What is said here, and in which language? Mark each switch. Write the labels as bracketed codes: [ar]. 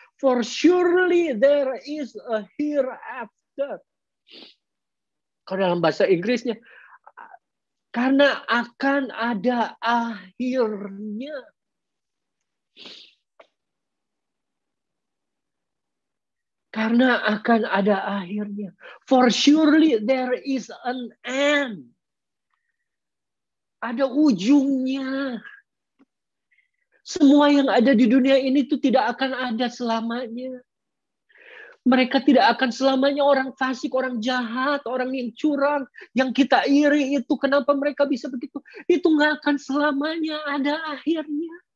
[en] For surely there is a hereafter. [id] Kalau dalam bahasa Inggrisnya, karena akan ada akhirnya. Karena akan ada akhirnya. [en] For surely there is an end. [id] Ada ujungnya. Semua yang ada di dunia ini itu tidak akan ada selamanya. Mereka tidak akan selamanya orang fasik, orang jahat, orang yang curang, yang kita iri itu. Kenapa mereka bisa begitu? Itu nggak akan selamanya, ada akhirnya.